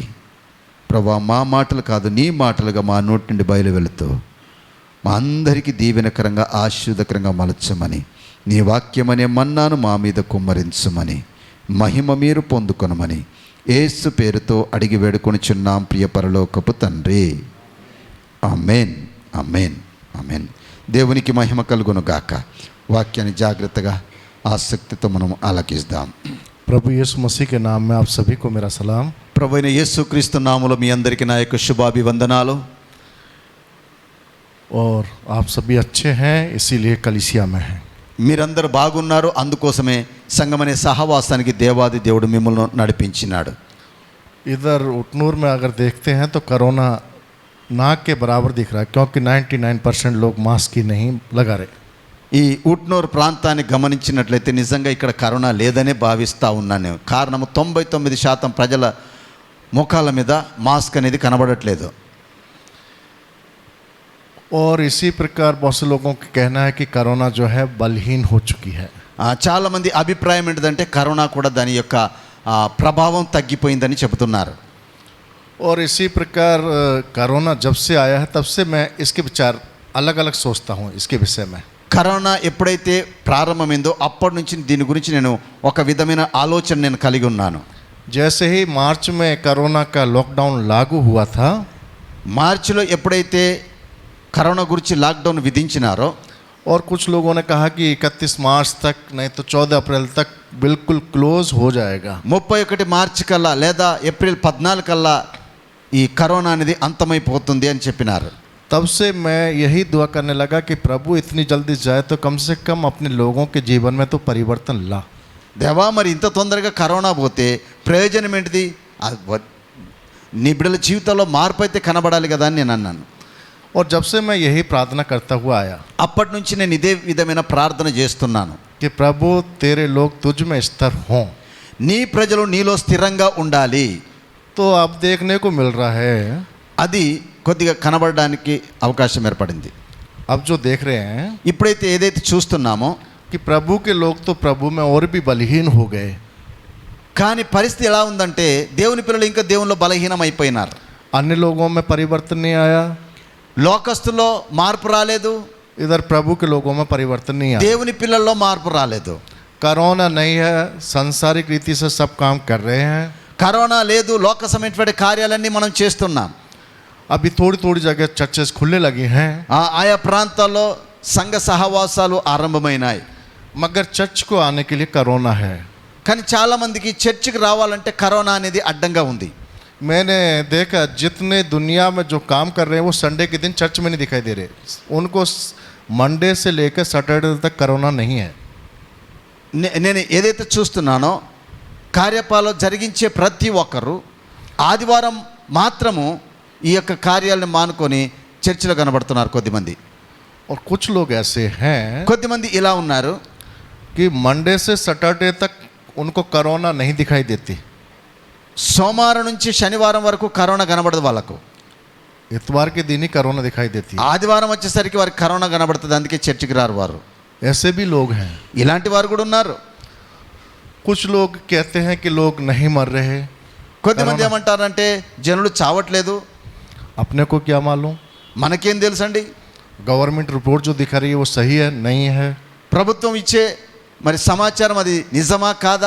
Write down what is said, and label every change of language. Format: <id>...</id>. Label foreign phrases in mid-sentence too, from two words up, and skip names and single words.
<te>ప్రభా, మా మాటలు కాదు, నీ మాటలుగా మా నోటి నుండి బయలు వెళుతూ మా అందరికీ దీవెనకరంగా ఆశీర్వదకరంగా మలచమని, నీ వాక్యమనే మన్నాను మా మీద కుమ్మరించమని, మహిమ మీరు పొందుకొనమని యేసు పేరుతో అడిగి వేడుకొనిచున్నాం ప్రియ పరలోకపు తండ్రి. ఆమేన్, ఆమేన్, ఆమేన్. దేవునికి మహిమ కలుగును గాక. వాక్యాన్ని జాగ్రత్తగా ఆసక్తితో మనం ఆలకిస్తాం.</te> <hi>प्रभु यीशु मसीह के नाम में आप सभी को मेरा सलाम।</hi> <te>ప్రభు అయిన యేసుక్రీస్తు నామములో మీ అందరికీ నా యొక్క శుభాభివందనాలు.</te> <hi>और आप सभी अच्छे हैं, इसीलिए कलीसिया में हैं।</hi> <te>మీరందరూ బాగున్నారు, అందుకోసమే సంగమనే సహవాసానికి దేవాది దేవుడు మిమ్మల్ని నడిపించినాడు.</te> <hi>इधर उटनूर में अगर देखते हैं तो कोरोना नाक के बराबर दिख रहा है, क्योंकि 99% लोग मास्क ही नहीं लगा रहे।</hi> <te>ఈ ఉట్నూరు ప్రాంతాన్ని గమనించినట్లయితే నిజంగా ఇక్కడ కరోనా లేదనే భావిస్తూ ఉన్నాను. కారణము 99% ప్రజల ముఖాల మీద మాస్క్ అనేది కనబడట్లేదు.</te> <hi>और इसी प्रकार बहुत से लोगों का कहना है कि कोरोना जो है बलहीन हो चुकी है।</hi> <te>చాలామంది అభిప్రాయం ఏంటంటే కరోనా కూడా దాని యొక్క ప్రభావం తగ్గిపోయిందని చెబుతున్నారు.</te> <hi>और इसी प्रकार कोरोना जब से आया है तब से मैं इसके विचार अलग अलग सोचता हूँ इसके विषय में।</hi> <te>కరోనా ఎప్పుడైతే ప్రారంభమైందో అప్పటి నుంచి దీని గురించి నేను ఒక విధమైన ఆలోచన నేను కలిగి ఉన్నాను.</te> <hi>जैसे ही मार्च में कोरोना का लॉकडाउन लागू हुआ था,</hi> <te>మార్చిలో ఎప్పుడైతే కరోనా గురించి లాక్డౌన్ విధించినారో,</te> <hi>और कुछ लोगों ने कहा कि 31 मार्च तक नहीं तो 14 अप्रैल तक बिल्कुल क्लोज हो जाएगा।</hi> <te>31 మార్చి కల్లా లేదా ఏప్రిల్ 14 కల్లా ఈ కరోనా అనేది అంతమైపోతుంది అని చెప్పినారు.</te> <hi>तब से मैं यही दुआ करने लगा कि प्रभु इतनी जल्दी जाए तो कम से कम अपने लोगों के जीवन में तो परिवर्तन ला।</hi> <te>దేవా, మరి ఇంత తొందరగా కరోనా పోతే ప్రయోజనం ఏంటిది? నీ బిడ్డల జీవితంలో మార్పు అయితే కనబడాలి కదా అని నేను అన్నాను.</te> <hi>और जब से मैं यही प्रार्थना करता हुआ आया</hi> <te>అప్పటి నుంచి నేను ఇదే విధమైన ప్రార్థన చేస్తున్నాను</te> <hi>कि प्रभु तेरे लोग तुझ में स्थिर हों।</hi> <te>నీ ప్రజలు నీలో స్థిరంగా ఉండాలి.</te> <hi>तो अब देखने को मिल रहा है,</hi> <te>అది కొద్దిగా కనబడడానికి అవకాశం ఏర్పడింది.</te> <hi>अब जो देख रहे हैं</hi> <te>ఇప్పుడైతే ఏదైతే చూస్తున్నామో</te> <hi>कि प्रभु के लोग तो प्रभु में और भी बलहीन हो गए।</hi> <te>కానీ పరిస్థితి ఎలా ఉందంటే దేవుని పిల్లలు ఇంకా దేవునిలో బలహీనం అయిపోయినారు.</te> <hi>अन्य लोगों में परिवर्तन नहीं आया,</hi> <te>లోకస్తుల్లో మార్పు రాలేదు,</te> <hi>इधर प्रभु के लोगों में परिवर्तन नहीं आया।</hi> <te>దేవుని పిల్లల్లో మార్పు రాలేదు.</te> <hi>कोरोना नहीं है, सांसारिक रीति से सब काम कर रहे हैं।</hi> <te>కరోనా లేదు, లోక సంబంధమైన కార్యాలన్నీ మనం చేస్తున్నాం.</te> <hi>अभी थोड़ी थोड़ी जगह चर्चेस खुलने लगी हैं,</hi> <te>ఆయా ప్రాంతాల్లో సంఘ సహవాసాలు ఆరంభమైనాయి.</te> <hi>मगर चर्च को आने के लिए कोरोना है।</hi> <te>కానీ చాలా మందికి చర్చికి రావాలంటే కరోనా అనేది అడ్డంగా ఉంది.</te> <hi>मैंने देखा जितने दुनिया में जो काम कर रहे हैं वो संडे के दिन चर्च में नहीं दिखाई दे रहे। उनको मंडे से लेकर सैटरडे तक कोरोना नहीं है।</hi> <te>నేను ఏదైతే చూస్తున్నానో కార్యపాలు జరిగించే ప్రతి ఒక్కరు ఆదివారం మాత్రము ఈ యొక్క కార్యాలను మానుకొని చర్చిలో కనబడుతున్నారు కొద్దిమంది.</te> <hi>और कुछ लोग ऐसे हैं</hi> <te>కొద్దిమంది ఇలా ఉన్నారు</te> <hi>कि मंडे से सैटरडे तक उनको कोरोना नहीं दिखाई देती।</hi> <te>సోమవారం నుంచి శనివారం వరకు కరోనా కనబడదు వాళ్ళకు,</te> <hi>इतवार के दिन ही कोरोना दिखाई देती है।</hi> <te>ఆదివారం వచ్చేసరికి వారికి కరోనా కనబడుతుంది, అందుకే చర్చికి రారు వారు.</te> <hi>ऐसे भी लोग हैं।</hi> <te>ఇలాంటి వారు కూడా ఉన్నారు.</te> <hi>कुछ लोग कहते हैं कि लोग नहीं मर रहे।</hi> <te>కొద్దిమంది ఏమంటారంటే జనులు చావట్లేదు.</te> <hi>अपने को क्या मालूम,</hi> <te>మనకేం తెలుసండి,</te> <hi>गवर्नमेंट रिपोर्ट जो दिखा रही है वो सही है नहीं है।</hi> <te>ప్రభుత్వం ఇచ్చే మరి సమాచారం అది నిజమా కాదా</te>